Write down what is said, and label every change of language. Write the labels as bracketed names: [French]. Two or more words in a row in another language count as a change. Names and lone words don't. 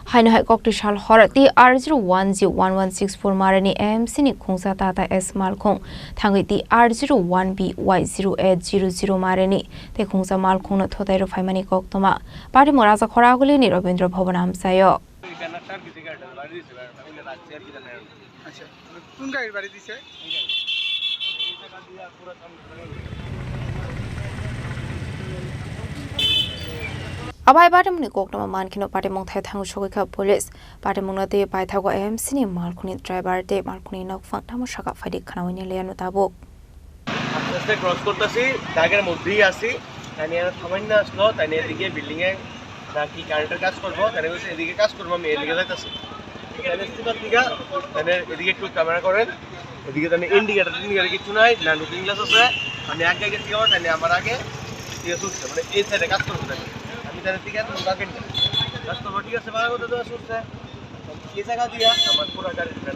[Kok Borok] Haino hai kokti shal horati R01G1164 marani AMC ni khungsa tata S malkhong thangi ti R01BY0800 marani te khungsa malkhong na thotai ro phaimani koktoma party moraza khoraguli ni Rabindra Bhavan amsayo [Bangla] আচ্ছা কোন গাড়ির বাড়ি দিছে [Kok Borok] Abai party muni koktoma mankino party mong thai thangu shogika police party mong na te pai thago AMC ni malkhuni driver te malkhuni nok phang thamu shaka phadi khanawini leyanu tabuk [Bangla] আস্তে ক্রস করতেছি দাগের মধ্যেই আছি তাই আর থামাই না আসলো তাই এদিকে বিল্ডিং এ নাকি কারেন্টের কাজ করবো তাই বলছে এদিকে কাজ করবো আমি এদিকে যাইতেছি এদিকে একটু ক্যামেরা করেন এদিকে তাই ইন্ডিকেটার কিছু নাই না [English] looking glass [Bangla] আছে আমি এক জায়গায় থেকে তাই আমার আগে ঠিক আছে মানে এই সাইডে কাজ করবো তাই আমি তাই ঠিক আছে বাকি কাজ করবো ঠিক আছে ভালো কথা তো শুনছে এই জায়গা দিয়া আমার পুরো গাড়ি